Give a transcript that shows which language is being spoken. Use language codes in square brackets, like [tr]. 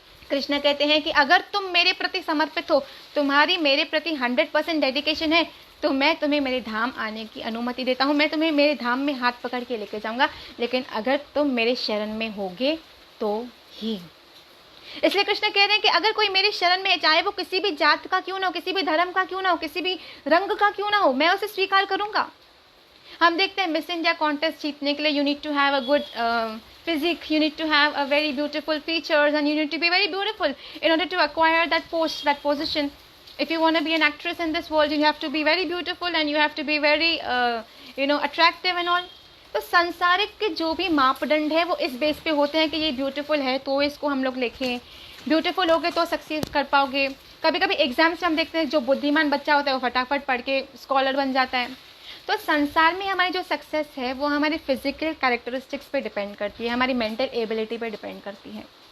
[hi] कृष्ण कहते हैं कि अगर तुम मेरे प्रति समर्पित हो, तुम्हारी मेरे प्रति 100% डेडिकेशन है, तो मैं तुम्हें मेरे धाम आने की अनुमति देता हूँ, मैं तुम्हें मेरे धाम में हाथ पकड़ के लेके जाऊंगा, लेकिन अगर तुम मेरे शरण में होगे तो ही। इसलिए कृष्ण कह रहे हैं कि अगर कोई मेरे शरण में है, चाहे वो किसी भी जात का क्यों ना हो, किसी भी धर्म का क्यों ना हो, किसी भी रंग का क्यों ना हो, मैं उसे स्वीकार करूंगा। हम देखते हैं मिस इंडिया कॉन्टेस्ट जीतने के लिए [en] You need to have a good physique, you need to have a very beautiful features, and you need to be very beautiful in order to acquire that post, that position. If you want to be an actress in this world, you have to be very beautiful and you have to be very attractive and all. [hi] तो सांसारिक के जो भी मापदंड है वो इस base पे होते हैं कि ये ब्यूटीफुल है तो इसको हम लोग लिखें, ब्यूटीफुल होगे तो सक्सेस कर पाओगे। कभी कभी एग्जाम्स में हम देखते हैं जो बुद्धिमान बच्चा होता है वो फटाफट पढ़ के स्कॉलर बन जाता है। तो संसार में हमारी जो सक्सेस है वो हमारी फिजिकल कैरेक्टरिस्टिक्स पे डिपेंड करती है, हमारी मेंटल एबिलिटी पे डिपेंड करती है।